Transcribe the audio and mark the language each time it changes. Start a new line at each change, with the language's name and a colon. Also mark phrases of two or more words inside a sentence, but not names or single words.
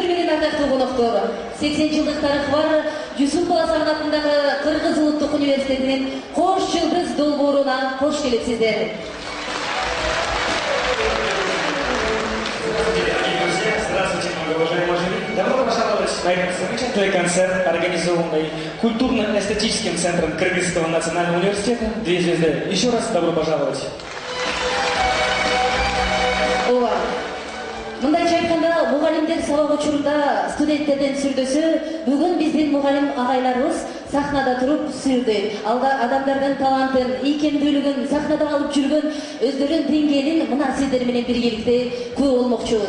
Kyrgyz: ардактуу коноктор, 80 жылдык тарыхы бар Жусупов Асан атындагы Кыргыз Улуттук университетинин Кош Жылдыз долбооруна кош келипсиздер.
Russian: Здравствуйте, многоуважаемые жюри. Добро пожаловать на этот замечательный концерт, организованный культурно-эстетическим центром Кыргызского национального университета «Две звезды». Еще раз добро пожаловать.
Kyrgyz: Мындайча айтканда, мугалимдер сабак учурунда студенттерден сүрдөсө, бүгүн биздин мугалим агайларыбыз сахнада туруп сүрдү. Алда адамдардын талантын, ийкемдүүлүгүн сахнада алып жүргөн өздөрүнүн деңгээлин мына сиздер менен биргеликте көрүп болмокчубуз.